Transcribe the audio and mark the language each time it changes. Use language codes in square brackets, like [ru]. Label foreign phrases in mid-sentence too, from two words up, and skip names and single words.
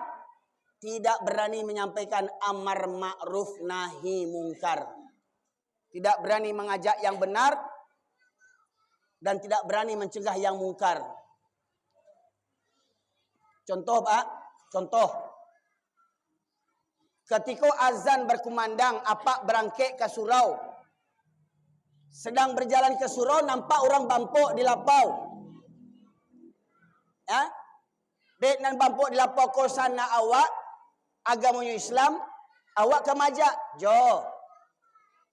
[id] Tidak berani menyampaikan [ar] amar ma'ruf nahi mungkar. [id] Tidak berani mengajak yang benar. Dan tidak berani mencegah yang mungkar. Contoh Pak, contoh. [min] Ketika azan berkumandang, apak berangkek ke surau. Sedang berjalan ke surau, nampak orang bampuk di lapau. [id] Ya? [min] Dek nan bampuk di lapau kosana awak, agamanya Islam, awak ke majak, jo.